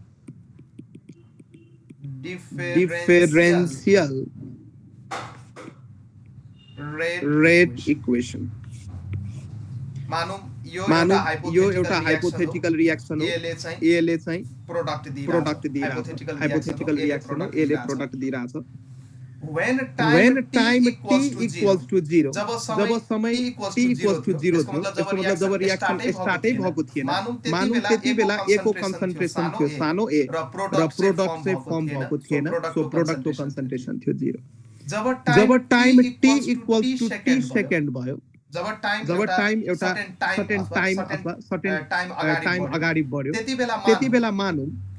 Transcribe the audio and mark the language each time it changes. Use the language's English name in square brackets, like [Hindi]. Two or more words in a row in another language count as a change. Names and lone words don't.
[English] differential rate equation [Nepali] मानौं यो एउटा [English] hypothetical reaction [Nepali] हो ए ले चाहिँ प्रोडक्ट दिइराछ [English] hypothetical reaction [Nepali] हो ए ले प्रोडक्ट दिइराछ [English] when time t equals to 0 [Nepali] जब समय [English] t equals to 0 [Nepali] थियो त्यसको मतलब जब [English] reaction start [Nepali] भएको थिएन मानौं त्यतिबेला a को कन्सन्ट्रेसन थियो सानो a र प्रोडक्ट चाहिँ फर्म भएको थिएन सो प्रोडक्टको कन्सन्ट्रेसन थियो 0 जब [English] time t equals to t second [Nepali] भयो जब टाइम एउटा [English] certain time [Nepali] अथवा [English] certain time [Nepali] अगाडि बढ्यो त्यतिबेला मानौं